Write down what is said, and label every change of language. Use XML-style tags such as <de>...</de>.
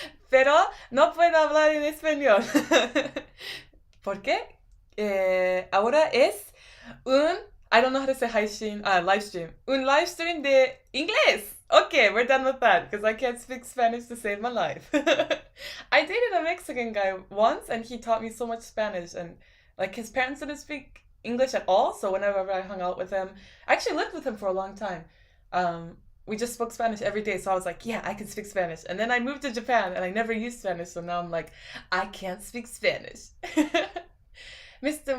<es>Pero no puedo hablar en español. ¿Por qué? Ahora es</es> <en>I don't know how to say live stream.</en> <es>Un live stream de inglés.</es> <en>Okay, we're done with that because I can't speak Spanish to save my life. I dated a Mexican guy once and he taught me so much Spanish, and like his parents didn't speak English at all, so whenever I hung out with him, I actually lived with him for a long time. We just spoke Spanish every day, so I was like, yeah, I can speak Spanish. And then I moved to Japan and I never used Spanish, so now I'm like, I can't speak Spanish. Mr.</en>